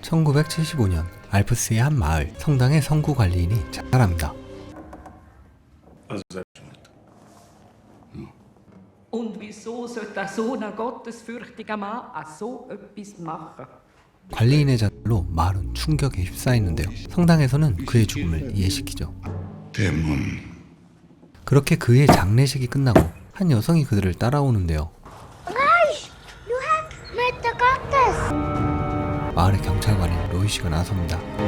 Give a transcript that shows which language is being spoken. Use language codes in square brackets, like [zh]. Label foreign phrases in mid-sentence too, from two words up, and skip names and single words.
[ko] 1975년 알프스의 한 마을 성당의 성구 관리인이 자살합니다. [de] Und wieso sollte so ein gottesfürchtiger Mann so etwas machen? [ko] 관리인의 자살로 마을은 충격에 휩싸이는데요. 성당에서는 그의 죽음을 이해시키죠. 그렇게 그의 장례식이 끝나고 한 여성이 그들을 따라오는데요. 마을의 경찰관인 로이씨가 나섭니다.